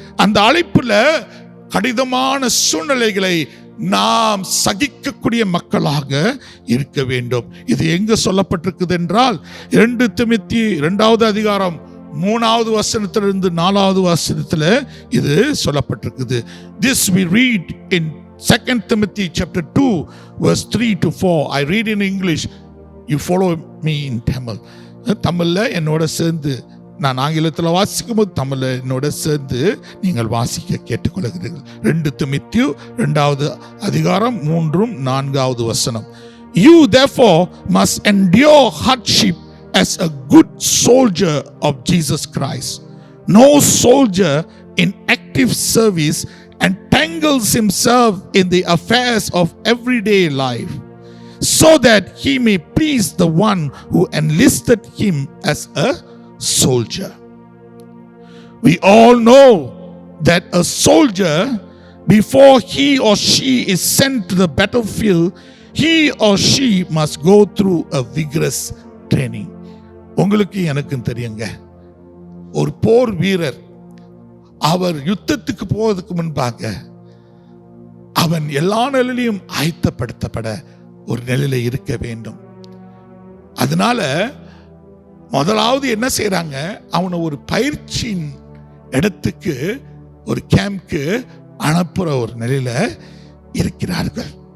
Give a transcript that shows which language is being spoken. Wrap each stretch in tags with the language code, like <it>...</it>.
<ta>அந்த அழைப்புல கடினமான சூழ்நிலைகளை நாம் சகிக்கக்கூடிய மக்களாக இருக்க வேண்டும். இது எங்க சொல்லப்பட்டிருக்குது என்றால் 2 திமோத்தி 2வது அதிகாரம் 3வது வசனத்திலிருந்து 4வது வசனத்தில் இது சொல்லப்பட்டிருக்குது.</ta> <en>This we read in 2 Timothy chapter 2 verse 3 to 4. I read in English, you follow me in Tamil.</en> <ta>தமிழ்ல என்னோட சேர்ந்து, நான் ஆங்கிலத்தில் வாசிக்கும் போது தமிழ்ல என்னோட சேர்ந்து நீங்கள் வாசிக்க கேட்டுக்கொள்கிறீர்கள். 2 திமோத்தி 2வது அதிகாரம் 3 4வது வசனம்.</ta> <en>You therefore must endure hardship as a good soldier of Jesus Christ. No soldier in active service entangles himself in the affairs of everyday life, so that he may please the one who enlisted him as a soldier. We all know that a soldier, before he or she is sent to the battlefield, he or she must go through a vigorous training.</en> <ta>உங்களுக்கு எனக்கும் தெரியுங்க, ஒரு போர் வீரர் அவர் யுத்தத்துக்கு போவதற்கு முன்பாக அவன் எல்லா நிலையிலும் ஆயத்தப்படுத்தப்பட ஒரு நிலையில இருக்க வேண்டும். அதனால முதலாவது என்ன செய்யறாங்க, அவனை ஒரு பயிற்சியின் இடத்துக்கு, ஒரு கேம்ப்க்கு அனுப்புற ஒரு நிலையில இருக்கிறார்கள்.</ta>